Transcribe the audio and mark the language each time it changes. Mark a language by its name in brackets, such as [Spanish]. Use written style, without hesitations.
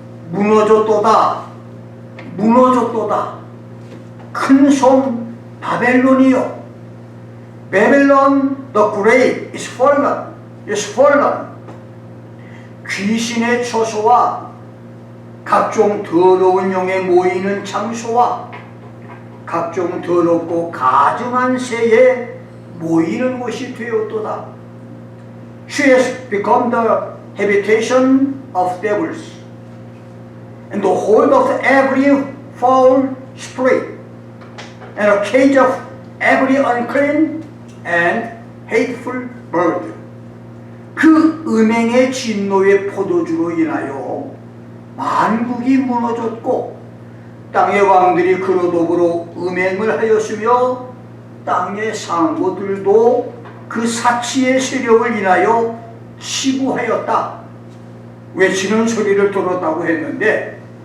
[Korean] 무너졌도다, 무너졌도다, 큰 성 바벨론이요, [English] Babylon the Great is fallen, is fallen. [Korean] 귀신의 처소와 각종 더러운 영에 모이는 장소와 각종 더럽고 가증한 새에 모이는 곳이 되었도다. [English] She has become the habitation of devils and the hold of every foul spirit and a cage of every unclean and hateful bird. [Korean] 그 음행의 진노의 포도주로 인하여 만국이 무너졌고 땅의 왕들이 그로 더불어 음행을 하였으며 땅의 상고들도 그 사치의 세력을 인하여 치부하였다 외치는 소리를 들었다고 했는데,